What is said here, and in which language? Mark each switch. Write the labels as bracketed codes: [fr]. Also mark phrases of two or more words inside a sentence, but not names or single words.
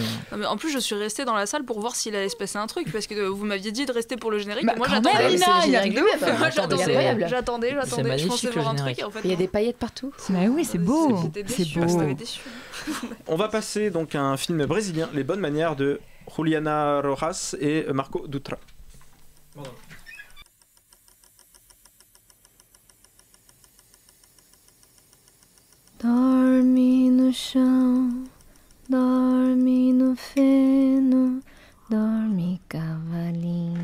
[fr] Non, mais en plus, je suis restée dans la salle pour voir s'il allait se passer un truc parce que vous m'aviez dit de rester pour le générique. Bah, et moi, quand j'attendais. même, mais Lina, c'est le il générique arrive de de ouf. ouf. Moi, Attends, mais j'attendais, incroyable. j'attendais. Je magnifique, pensais le voir un générique. truc et en fait. Il y a non. des paillettes partout. Mais oui, c'est beau. J'étais C'est déçue, beau. j'étais déçue. On va passer donc à un film brésilien, Les Bonnes Manières de Juliana Rojas et Marco Dutra. [pt] Dorme no chão, dorme no feno, dorme cavalinho.